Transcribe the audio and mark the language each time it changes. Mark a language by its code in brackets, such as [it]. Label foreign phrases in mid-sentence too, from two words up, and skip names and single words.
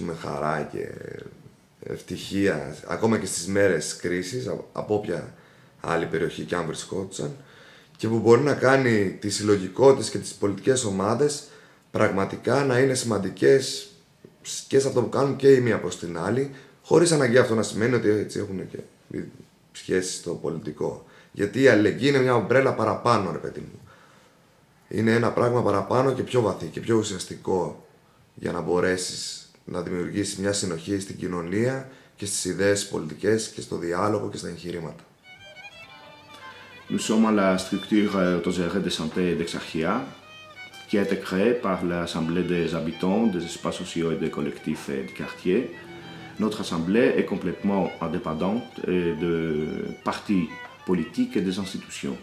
[el] πούμε, χαρά και ευτυχία, ακόμα και στις μέρες κρίσης, από όποια άλλη περιοχή και αν βρισκόντουσαν, και που μπορεί να κάνει τις συλλογικότητες και τις πολιτικές ομάδες πραγματικά να είναι σημαντικές και σε αυτό που κάνουν και η μία προς την άλλη, χωρίς αναγκαία αυτό να σημαίνει ότι έτσι έχουν και σχέσεις στο πολιτικό. Γιατί η αλληλεγγύη είναι μια ομπρέλα παραπάνω, ρε παιδί μου. Είναι ένα πράγμα παραπάνω και πιο βαθύ και πιο ουσιαστικό για να μπορέσεις να δημιουργήσεις μια συνοχή στην κοινωνία και στις ιδέες πολιτικές και στο διάλογο και στα εγχειρήματα. [fr] Nous sommes à la structure autogérée de santé d'Exarchia, qui a été créée par l'Assemblée des habitants des espaces sociaux et des collectifs du quartier. Notre assemblée est complètement indépendante de partis politiques et des institutions.